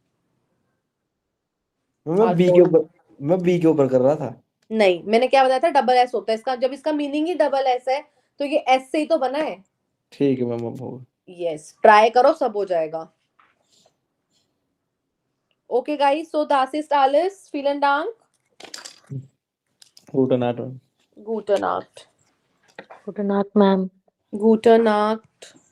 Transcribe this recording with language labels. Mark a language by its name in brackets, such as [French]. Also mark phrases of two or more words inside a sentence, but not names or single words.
[Hindi] मैं आज बी के बोल, ऊपर मैं बी के ऊपर कर रहा था। नहीं मैंने क्या बताया था, डबल एस होता है इसका, जब इसका मीनिंग ही डबल एस है तो ये एस से ही तो बना है। ठीक है मैम, अब होगा। यस, ट्राई करो सब हो जाएगा। [English] okay guys, [Hindi] सो [German] das ist alles, vielen Dank, gute Nacht मैम। gute Nacht, [English] good night ma'am. [German] gute Nacht,